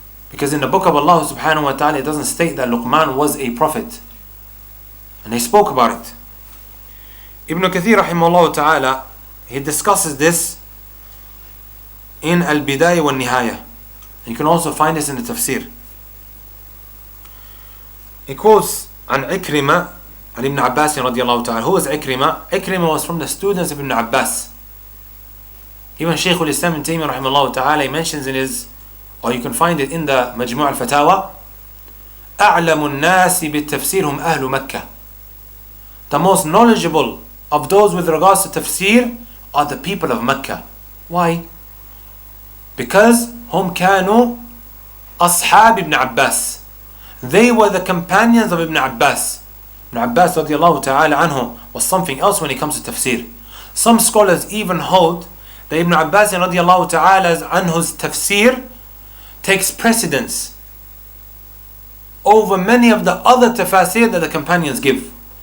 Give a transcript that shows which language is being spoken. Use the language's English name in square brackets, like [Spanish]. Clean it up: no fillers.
[English] Because in the book of Allah subhanahu wa ta'ala it doesn't state that Luqman was a prophet, and they spoke about it. Ibn Kathir rahimahullah ta'ala, he discusses this in Al-Bidayah wa Nihaya. You can also find this in the tafsir. He quotes [Arabic] عن عكرمة عن ابن عباس رضي الله تعالى. [English] Who was Ikrima? Ikrima was from the students of Ibn Abbas. Even Shaykh al-Islam Ibn Taymiyyah rahimahullah ta'ala, he mentions in his, or you can find it in the Majmu' al-Fatawa, [Arabic] أعلم الناس بالتفسير هم أهل مكة. [English] The most knowledgeable of those with regards to tafsir are the people of Mecca. Why? Because [Arabic] هم كانوا أصحاب ابن عباس. [English] They were the companions of Ibn Abbas. Ibn Abbas radiallahu ta'ala anhu was something else when it comes to tafsir. Some scholars even hold that Ibn Abbas radiallahu ta'ala anhu's tafsir takes precedence over many of the other tafasir that the companions give.